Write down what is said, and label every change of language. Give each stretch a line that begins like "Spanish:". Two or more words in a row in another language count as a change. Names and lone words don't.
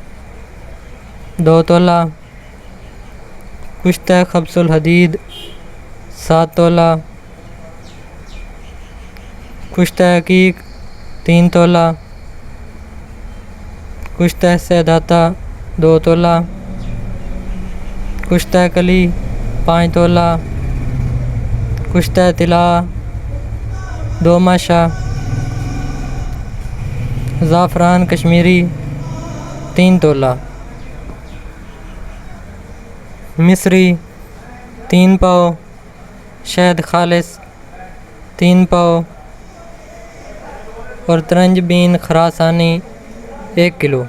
Urdu: 2 تولہ، کشتہ خبز الحدید 7 تولہ، کشتہ عقیق 3 تولہ، کشتہ سیدھاتا 2 تولہ، کشتہ کلی 5 تولہ، کشتہ طلاء 2 ماشا، زعفران کشمیری 3 تولہ، مصری 3 پاؤ، شہد خالص 3 پاؤ اور ترنج بین خراسانی 1 کلو۔